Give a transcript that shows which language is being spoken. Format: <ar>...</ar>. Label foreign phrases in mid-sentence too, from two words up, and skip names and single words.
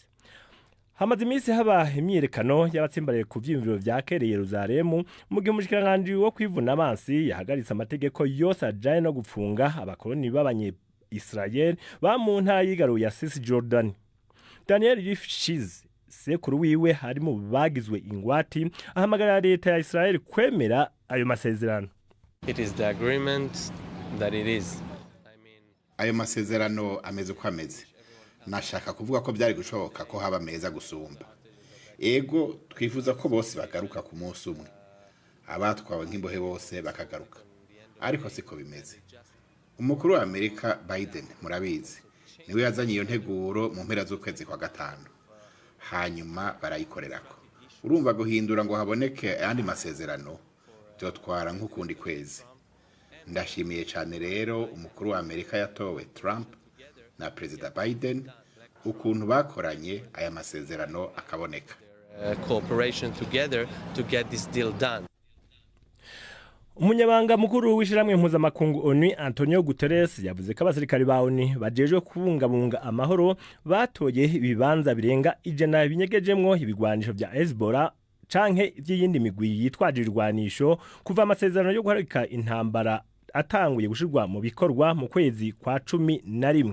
<rn>Hamaze iminsi haba imyiyerekano y'abatsimbaraye ku vyimviro vya Kere Yerusalemu mu gihe umushikiranganje wo kwivuna abansi yahagaritse amategeko yose ajanye no gupfunga abakoloni b'abanye Israel ba mu ntara yigaruye ya Cisjordan. Daniel Rifshiz sekuru wiwe hari mu bagizwe ingwati ahamagara leta ya Israel kwemera ayo masezerano.</rn> <en>It is the agreement that it is.</en> <rn>Ayo masezerano ameze uko ameze. Nashaka kuvuga ko byari gushoboka ko haba meza gusumba. Ego twifuza ko bose bagaruka ku munsi umwe. Abatwawe nk'imbohe bose bakagaruka. Ariko siko bimeze. Umukuru wa Amerika Biden murabizi niwe yazanye iyo nteguro mu mpera z'ukwezi kwa gatanu, hanyuma barayikorerako. Urumva guhindura ngo haboneke ayandi masezerano byotwara nk'ukundi kwezi. Ndashimiye cyane rero umukuru wa Amerika yatowe Trump na President Biden ukuntu bakoranye aya masezerano akaboneka.</rn> <en>Cooperation together to get this deal done.</en> <rn>Umunyabanga mukuru w'ishiramwe mpuzamakungu ONU Antonio Guterres yavuze ko abasirikari ba ONU bajeje kubungabunga amahoro batoye ibibanza birenga 100 binyegejemwo ibigwanisho vya Hezbollah canke ivy'iyindi migwi yitwaje irwanisho kuva amasezerano yo guhagarika intambara atanguye gushirwa mu bikorwa mu kwezi kwa 11.</rn>